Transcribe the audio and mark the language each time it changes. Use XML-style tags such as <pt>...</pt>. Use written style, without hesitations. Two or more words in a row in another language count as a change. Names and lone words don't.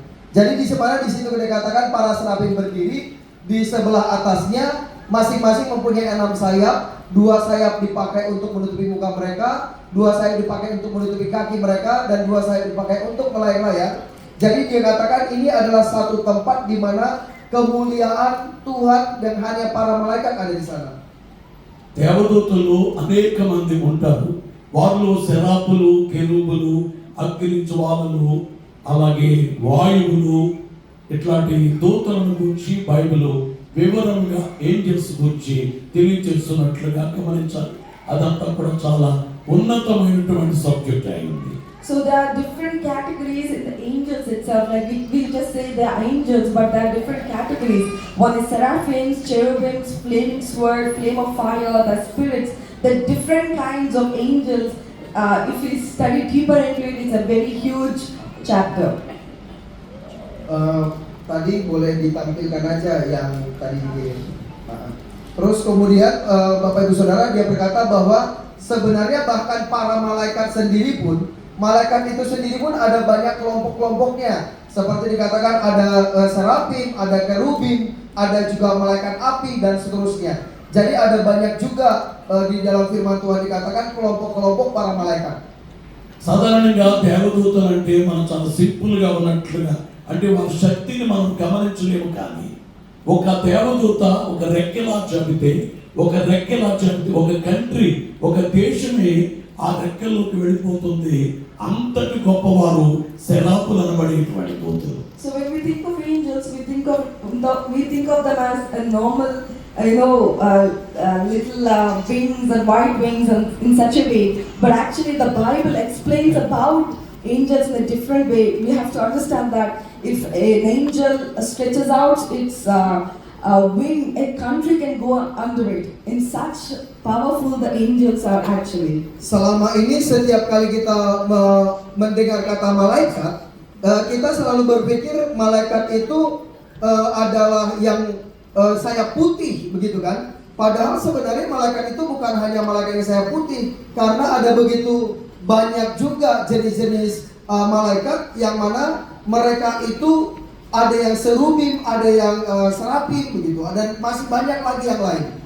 <id>Jadi di situ dikatakan para serafim berdiri, di sebelah atasnya masing-masing mempunyai 6 sayap. 2 sayap dipakai untuk menutupi muka mereka, 2 sayap dipakai untuk menutupi kaki mereka, dan 2 sayap dipakai untuk melayang-layang. Jadi dia katakan ini adalah satu tempat di mana kemuliaan Tuhan dan hanya para malaikat ada di sana.</id> <te>దేవదూతలు అనేక మంది ఉంటారు. వారిలో సెరాపులు, కెరూబులు, అగ్ని జ్వాలలు, అలాగే వాయువులు, ఇట్లాంటి దూతలను గురించి బైబిల్ వివరంగా ఏంజల్స్ గురించి తెలియజేస్తున్నట్లుగా గమనించాలి. అదంతా కూడా చాలా ఉన్నతమైనటువంటి సబ్జెక్ట్ అయింది.</te> <en>So there are different categories in the angels itself. Like we just say they are angels, but there are different categories. One is seraphims, cherubims, flaming sword, flame of fire, the spirits. The different kinds of angels. If we study deeper into it, it's a very huge chapter.</en> <id>Tadi boleh ditampilkan aja yang tadi. Terus kemudian Bapak Ibu Saudara, dia berkata bahwa sebenarnya bahkan para malaikat sendiri pun, malaikat itu sendiri pun ada banyak kelompok-kelompoknya. Seperti dikatakan ada serafim, ada kerubim, ada juga malaikat api dan seterusnya. Jadi ada banyak juga di dalam firman Tuhan dikatakan kelompok-kelompok para malaikat.</id> <te>సాధారణంగా దేవదూతలు అంటే మనం చాలా సింపుల్ గా ఉన్నట్లుగా అంటే వారి శక్తిని మనం గమనించలేము, కానీ ఒక దేవదూత ఒక రెక్కెలా చెబితే ఒక కంట్రీ, ఒక దేశమే ఆ రెక్కల్లోకి వెళ్ళిపోతుంది. అంతటి గొప్పవారు సెరాపులు అనబడేటువంటి దూతలు.</te> <en>So when we think of angels, we think of them as a normal, little wings and white wings and in such a way. But actually, the Bible explains about angels in a different way. We have to understand that if an angel stretches out its wing, a country can go under it. In such powerful the angels are actually.</en> <id>Selama ini setiap kali kita mendengar kata malaikat, kita selalu berpikir malaikat itu adalah yang sayap putih, begitu kan? Padahal sebenarnya malaikat itu bukan hanya malaikat yang sayap putih, karena ada begitu banyak juga jenis-jenis malaikat yang mana mereka itu ada yang serubim, ada yang serapim, begitu, dan masih banyak lagi yang lain.</id>